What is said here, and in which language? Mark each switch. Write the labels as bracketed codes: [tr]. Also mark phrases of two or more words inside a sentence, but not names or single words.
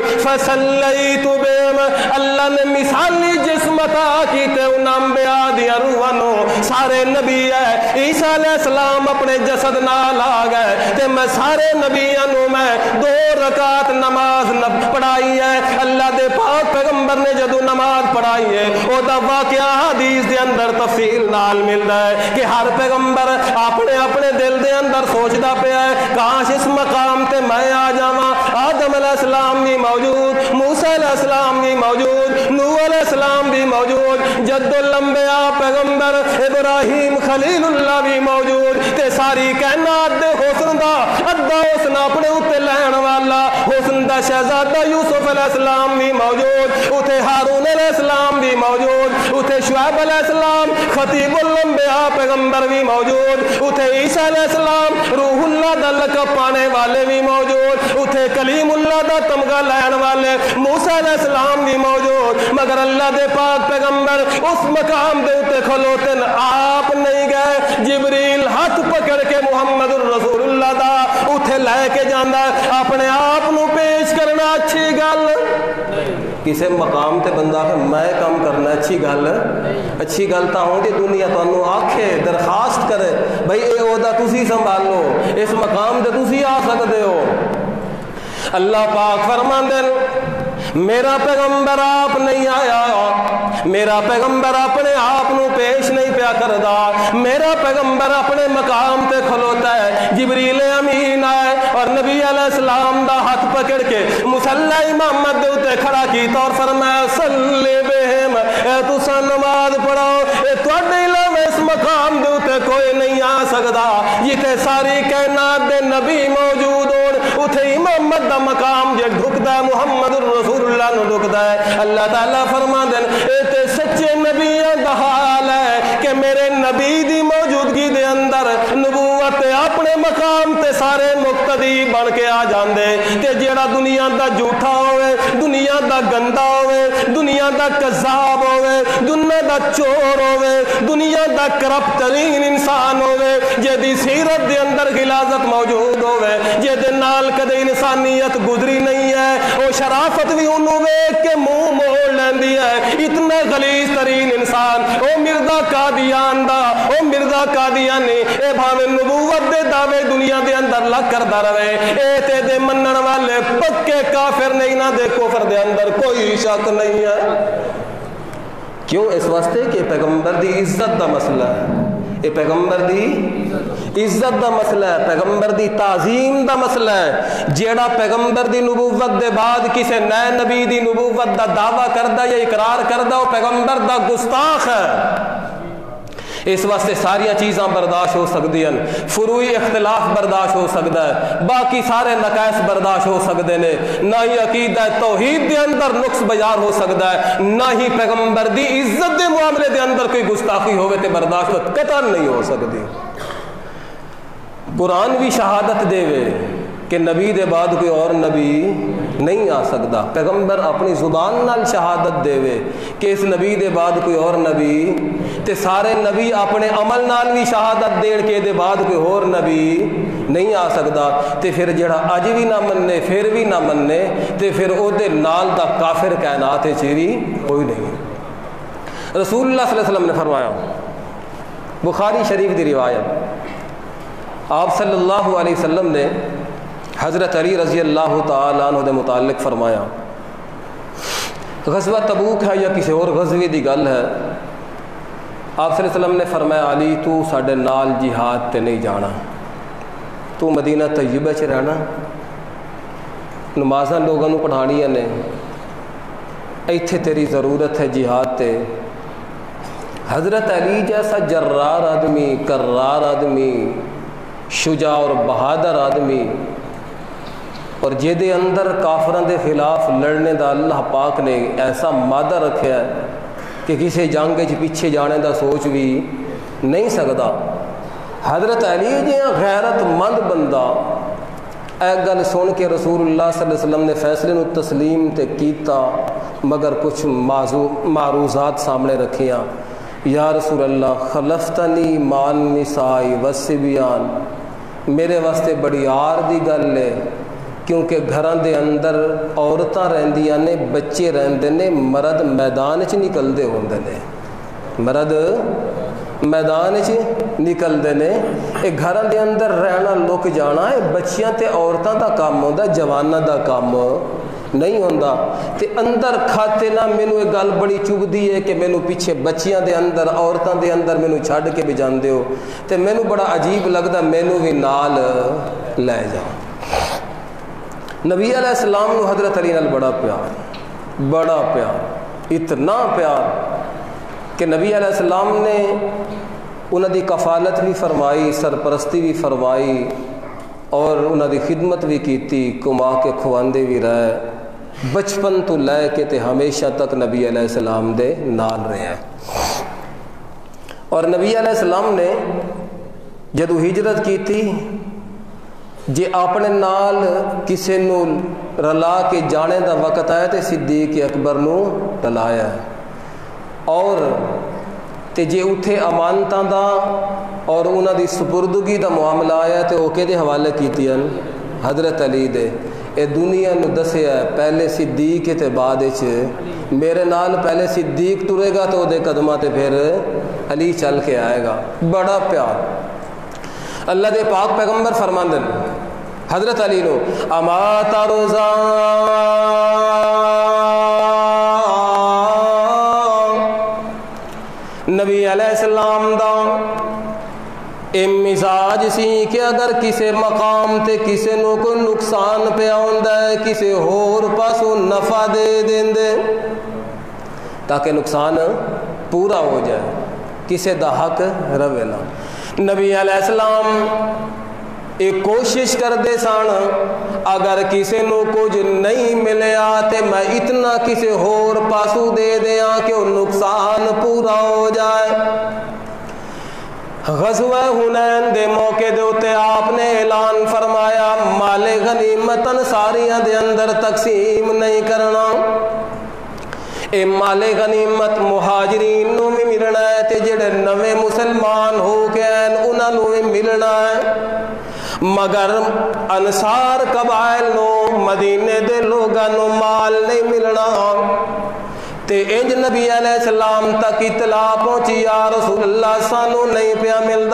[ar] فصلیت بہم [pa] اللہ نے مثالی جسم عطا کیتے ان انبیاء دیا روحاں نو سارے نبی ہے عیسیٰ علیہ السلام اپنے جسد نال آ گئے تے میں سارے نبیوں نو میں 2 رکعت نماز پڑھائی ہے اللہ دے پاک پیغمبر نے جدو نماز پڑھائی ہے او دا واقعہ حدیث دے اندر تفصیل نال ملدا ہے کہ ہر پیغمبر اپنے اپنے دل دے اندر سوچدا پیا ہے کاش اس مقام تے میں آ جاواں آدم علیہ السلام بھی موجود موسیٰ علیہ السلام بھی موجود نوح علیہ السلام بھی موجود جد الانبیاء پیغمبر ابراہیم خلیل اللہ بھی موجود تے ساری کائنات دے حسن دا ادھا حسن اپنے اوتے لین والا حسن دا شہزادہ یوسف علیہ السلام بھی موجود اتے ہارون علیہ السلام بھی موجود اتے شعیب علیہ السلام خطیب الانبیاء پیغمبر بھی موجود اتے عیسیٰ علیہ السلام روح اللہ دا لقب پانے والے بھی موجود اتے کلیم اللہ دا تمغہ لین والے موسیٰ علیہ السلام بھی موجود مگر اللہ دے پاک پیغمبر اس مقام دے اتے کھلوتن آپ نہیں گئے جبریل ہاتھ پکڑ کے محمد الرسول اللہ دا اتے لے کے جاندہ اپنے آپ نو پیش کرنا اچھی گل کسے مقام تے بندہ ہے میں کام کرنا اچھی گل تا ہوں کہ دنیا تانوں آکھے درخواست کرے بھئی اے عہدہ تسی سنبھالو اس مقام تے تسی آ سکتے ہو اللہ پاک فرماندے میرا پیغمبر آپ نہیں آیا، میرا پیغمبر اپنے آپ نو پیش نہیں پیا کردا، میرا پیغمبر اپنے مقام تے کھلوتا ہے۔ جبریل امین آئے اور نبی علیہ السلام دا ہاتھ پکڑ کے مصلی امامت دے اتے کھڑا کیتا اور فرمایا [ar] صلی بہم، [pa] اے تساں نماز پڑھو، اے تواڈے علاوہ اس مقام دے اتے کوئی نہیں آ سکدا، جتے ساری کائنات دے نبی موجود ہون اتے امامت دا مقام جے ڈھکدا ہے محمد رسول اللہ نو ڈھکدا ہے۔ اللہ تعالیٰ فرما دین اے تے سچے نبیاں دا حال ہے کہ میرے نبی دی موجودگی دے اندر نبوت اپنے مقام تے سارے مقتدی بن کے آ جاندے، تے جیڑا دنیا دا جھوٹا ہوئے، دنیا دا گندا ہوئے، دنیا دا کذاب ہوئے، دنیا دا چور ہوئے، دنیا دا کرپٹ ترین انسان ہوئے، جیدی سیرت دے اندر غلاظت موجود ہوئے، جیدے نال کدے انسانیت گزری نہیں ہے، وہ شرافت بھی انہوں ویک کے منہ موڑ لیندی ہے۔ اتنا غلیظ ترین انسان او مرزا قادیان دا، او مرزا قادیانی اے بھاوے نبوت دے دعوے دنیا دے اندر لگ کردا رہے، اے تے دے منن والے پکے کافر نہیں، نہ دے کفر دے اندر کوئی شک نہیں ہے۔ کیوں؟ اس واسطے کہ پیغمبر دی عزت دا مسئلہ ہے، یہ پیغمبر دی عزت دا مسئلہ ہے، پیغمبر دی تعظیم دا مسئلہ ہے۔ جیڑا پیغمبر دی نبوت دے بعد کسے نئے نبی دی نبوت دا دعویٰ کردہ یا اقرار کردہ وہ پیغمبر دا گستاخ ہے۔ اس واسطے ساریاں چیزاں برداشت ہو سکتی ہیں، فروعی اختلاف برداشت ہو سکتا ہے، باقی سارے نقائص برداشت ہو سکتے ہیں، نہ ہی عقیدہ توحید دے اندر نقص بیار ہو سکتا ہے، نہ ہی پیغمبر دی عزت دے معاملے دے اندر کوئی گستاخی ہوئے تے برداشت قطعاً نہیں ہو سکتی۔ قرآن بھی شہادت دے وے کہ نبی دے بعد کوئی اور نبی نہیں آ سکتا، پیغمبر اپنی زبان نال شہادت دے وے کہ اس نبی دے بعد کوئی اور نبی، تے سارے نبی اپنے عمل نال بھی شہادت دین کے دے بعد کوئی اور نبی نہیں آ سکتا، تے پھر جڑا اج بھی نہ مننے پھر بھی نہ مننے تے پھر او دے نال دا کافر کائنات چیری کوئی نہیں۔ رسول اللہ صلی اللہ علیہ وسلم نے فرمایا، بخاری شریف دی روایت، آپ صلی اللہ علیہ وسلم نے حضرت علی رضی اللہ تعالیٰ عنہ دے متعلق فرمایا، غزوہ تبوک ہے یا کسی اور غزوے دی گل ہے، آپ صلی اللہ علیہ وسلم نے فرمایا علی تو ساڈے نال جہاد تے نہیں جانا، تو مدینہ طیبہ چ رہنا، نمازاں لوگوں نو پڑھانیاں نے، ایتھے تیری ضرورت ہے جہاد تے۔ حضرت علی جیسا جرار آدمی، کرار آدمی، شجاع اور بہادر آدمی، اور جے دے اندر کافران دے خلاف لڑنے دا اللہ پاک نے ایسا مادہ رکھا ہے کہ کسی جنگ کے پیچھے جانے دا سوچ بھی نہیں سکتا۔ حضرت علی جہاں غیرت مند بندہ ایک گل سن کے رسول اللہ صلی اللہ علیہ وسلم نے فیصلے نو تسلیم تے کیتا، مگر کچھ معروضات سامنے رکھیاں۔ [ar] یا رسول اللہ خلفتنی مان نسائی والصبیان، [pa] میرے واسطے بڑی آر دی گل ہے، کیونکہ گھران دے اندر عورتاں رہندیاں نے، بچے رہندے نے، مرد میدان چ نکلدے ہوندے نے، مرد میدان چ نکلدے نے، اے گھران دے اندر رہنا لک جانا اے بچیاں تے عورتاں دا کام ہوندا، جواناں دا کام نہیں ہوندا۔ تے اندر کھاتے نہ مینوں ایک گل بڑی چبھدی ہے کہ مینوں پیچھے بچیاں دے اندر عورتاں دے اندر مینوں چھڈ کے بھی جاندے ہو، تے مینوں بڑا عجیب لگدا، مینوں بھی نال لے جاؤ۔ نبی علیہ السلام نو حضرت علی نال بڑا پیار، اتنا پیار کہ نبی علیہ السلام نے انہاں دی کفالت بھی فرمائی، سرپرستی بھی فرمائی، اور انہاں دی خدمت بھی کیتی، کما کے کھواندے بھی رہے، بچپن تو لے کے تے ہمیشہ تک نبی علیہ السلام دے نال رہے۔ اور نبی علیہ السلام نے جدو ہجرت کی تھی، جے اپنے نال کسے نو رلا کے جانے دا وقت آیا تے صدیق اکبر نو رلایا، اور تے جے اتھے امانتاں دا اور انہاں دی سپردگی دا معاملہ آیا تے او کدے حوالے کیتیاں؟ حضرت علی دے۔ اے دنیا نو دسیا ہے پہلے صدیق تے بعد وچ میرے نال پہلے صدیق ٹرے گا تو دے قدماں تے پھر علی چل کے آئے گا۔ بڑا پیار۔ اللہ دے پاک پیغمبر فرماندے حضرت علی نو [ar] اما ترضا [pa] نبی علیہ السلام دا اے مزاج سی کہ اگر کسے مقام تے کسے نو کو نقصان پہ آندا ہے کسے ہور پاسوں نفع دے دیندے تاکہ نقصان پورا ہو جائے، کسے دا حق روے نا۔ نبی علیہ السلام ایک کوشش کر دے سان اگر کسے نو کچھ نہیں ملیا تے میں اتنا کسے ہور پاسو دے دیاں کہ وہ نقصان پورا ہو جائے۔ غزوہ حنین دے موقع دے اتے آپ نے اعلان فرمایا مال غنیمت انصاریاں دے اندر تقسیم نہیں کرنا، اے مال غنیمت مہاجرین نو بھی ملنا ہے تے جڑے نویں مسلمان ہو گئے انہاں نو بھی ملنا ہے، مگر انصار قبائل نو مدینے دے لوگاں نو مال نہیں ملنا۔ تے انج نبی علیہ السلام تک اطلاع پہنچی یا رسول اللہ سانو نہیں پیا ملدا۔